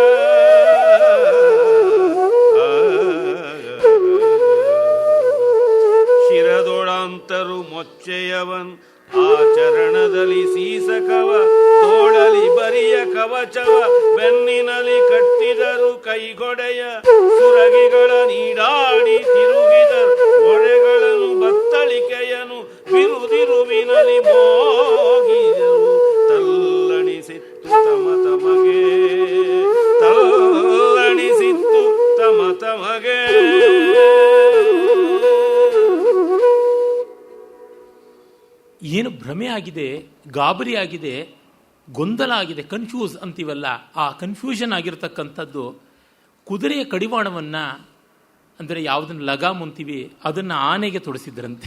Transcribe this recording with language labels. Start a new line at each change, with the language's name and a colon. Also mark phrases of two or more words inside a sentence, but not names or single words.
Kannada: ಶಿರದೊಳಂತರು ಮೊಚ್ಚೆಯವನ್ ಆಚರಣದಲ್ಲಿ ಸೀಸಕವ, ತೋಳಲಿ ಬರಿಯ ಕವಚವ ಬೆನ್ನಿನಲ್ಲಿ ಕಟ್ಟಿದರು, ಕೈಗೊಡೆಯ ಸುರಗಿಗಳ ನೀಡಾಡಿ ತಿರುಗಿದರು, ಒಳೆಗಳನ್ನು ಬತ್ತಳಿಕೆಯನು ಬಿರುದಿರುವಿನಲ್ಲಿ ಮೋಗಿದರು. ತಲ್ಲಣಿಸಿತ್ತು ತಮ ತಮಗೆ, ತಲ್ಲಣಿಸಿತ್ತು ತಮ ತಮಗೆ. ಏನು ಭ್ರಮೆ ಆಗಿದೆ, ಗಾಬರಿ ಆಗಿದೆ, ಗೊಂದಲ ಆಗಿದೆ, ಕನ್ಫ್ಯೂಸ್ ಅಂತೀವಲ್ಲ, ಆ ಕನ್ಫ್ಯೂಷನ್ ಆಗಿರತಕ್ಕಂಥದ್ದು ಕುದುರೆಯ ಕಡಿವಾಣವನ್ನು, ಅಂದರೆ ಯಾವುದನ್ನು ಲಗಾಮ್ ಅಂತೀವಿ, ಅದನ್ನು ಆನೆಗೆ ತೊಡಿಸಿದ್ರಂತೆ.